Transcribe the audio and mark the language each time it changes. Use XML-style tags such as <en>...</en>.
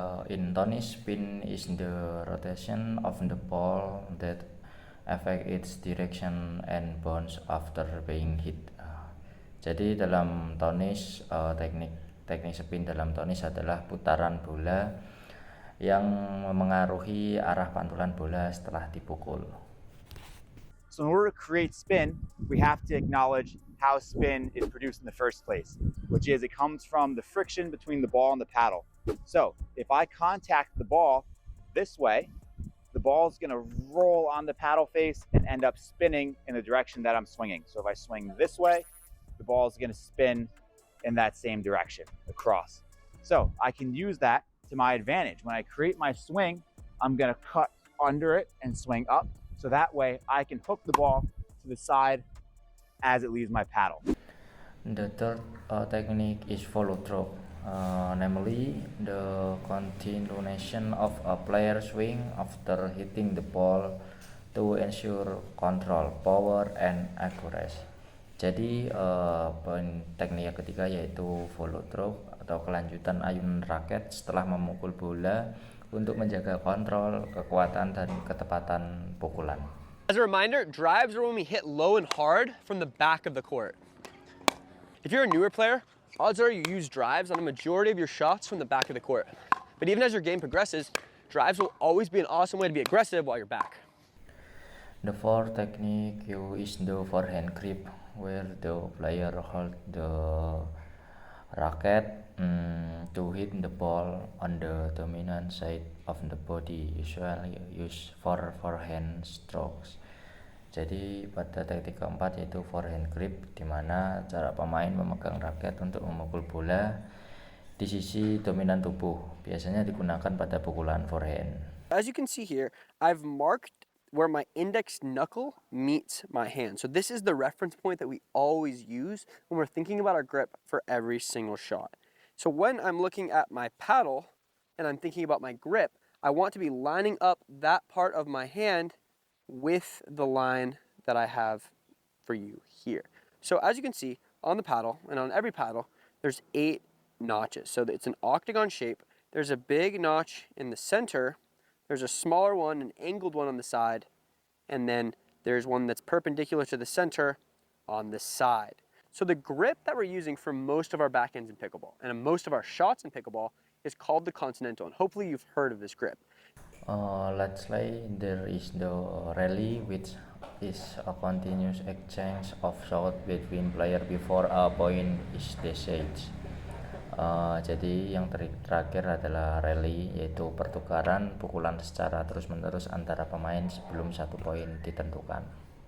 <en>In tennis, spin is the rotation of the ball that affect its direction and bounce after being hit.</en> <id>Jadi dalam tenis, teknik spin dalam tenis adalah putaran bola yang memengaruhi arah pantulan bola setelah dipukul.</id> <en>So in order to create spin, we have to acknowledge how spin is produced in the first place, which is it comes from the friction between the ball and the paddle. So if I contact the ball this way, the ball is going to roll on the paddle face and end up spinning in the direction that I'm swinging. So if I swing this way, the ball is going to spin in that same direction across. So I can use that to my advantage. When I create my swing, I'm going to cut under it and swing up. So that way I can hook the ball to the side as it leaves my paddle. The third technique is follow through, namely the continuation of a player's swing after hitting the ball to ensure control, power, and accuracy.</en> <id>Jadi teknik yang ketiga yaitu follow through atau kelanjutan ayunan raket setelah memukul bola untuk menjaga kontrol, kekuatan, dan ketepatan pukulan.</id> <en>As a reminder, drives are when we hit low and hard from the back of the court. If you're a newer player, odds are you use drives on a majority of your shots from the back of the court. But even as your game progresses, drives will always be an awesome way to be aggressive while you're back. The fourth technique is the forehand grip, where the player holds the racket to hit the ball on the dominant side of the body, usually used for forehand strokes.</en> <id>Jadi pada teknik keempat yaitu forehand grip, di mana cara pemain memegang raket untuk memukul bola di sisi dominan tubuh, biasanya digunakan pada pukulan forehand.</id> <en>As you can see here, I've marked where my index knuckle meets my hand. So this is the reference point that we always use when we're thinking about our grip for every single shot. So when I'm looking at my paddle and I'm thinking about my grip, I want to be lining up that part of my hand with the line that I have for you here. So as you can see on the paddle, and on every paddle, there's 8 notches. So it's an octagon shape. There's a big notch in the center, there's a smaller one, an angled one on the side, and then there's one that's perpendicular to the center on the side. So the grip that we're using for most of our backhands in pickleball and most of our shots in pickleball is called the Continental, and hopefully you've heard of this grip. Let's say there is the rally, which is a continuous exchange of shots between player before a point is decided.</en> <id>Jadi yang terakhir adalah rally, yaitu pertukaran pukulan secara terus-menerus antara pemain sebelum satu poin ditentukan.</id>